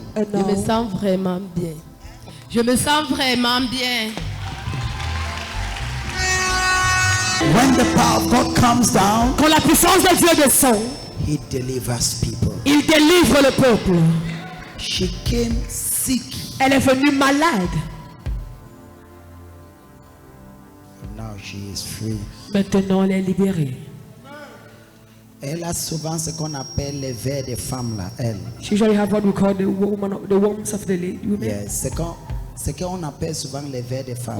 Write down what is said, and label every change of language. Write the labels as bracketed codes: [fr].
[fr] je me sens vraiment bien. Je me sens vraiment bien. [en] When the power of God comes down, [fr] quand la puissance de Dieu descend, [en] He delivers people. [fr] Il délivre le peuple. [en] She came sick. [fr] Elle est venue malade. [en] Now she is free. [fr] Maintenant, elle est libérée. Elle a souvent ce qu'on appelle les vers des femmes là. Elle. [en] She usually have what we call the worms of the women. [fr] Yes, c'est qu'on appelle souvent les vers des femmes.